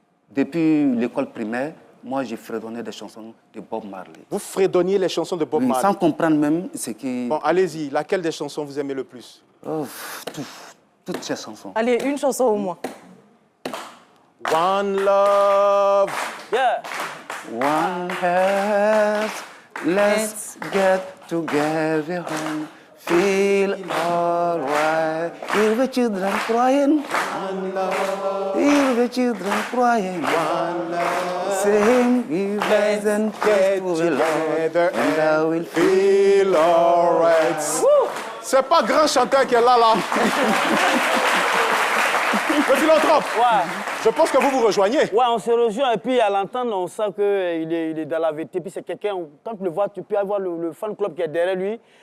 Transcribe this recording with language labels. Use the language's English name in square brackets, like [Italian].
[French] Depuis l'école primaire, moi, j'ai fredonné des chansons de Bob Marley. Vous fredonniez les chansons de Bob Marley? Sans comprendre même ce qui... Bon, allez-y. Laquelle des chansons vous aimez le plus? Oh, toutes ces chansons. Allez, une chanson au moins. [English] One love. Yeah. One heart, let's get together and feel all right. Hear the children crying. One love. Hear the children crying. One love. Sing, give us and get together and I will feel all right. [French] C'est pas grand chanteur qui est là. Le philanthrope. Ouais. Je pense que vous vous rejoignez. Ouais, on se rejoint et puis à l'entendre, on sent qu'il est dans la vérité. Puis c'est quelqu'un, quand tu le vois, tu peux avoir le fan club qui est derrière lui.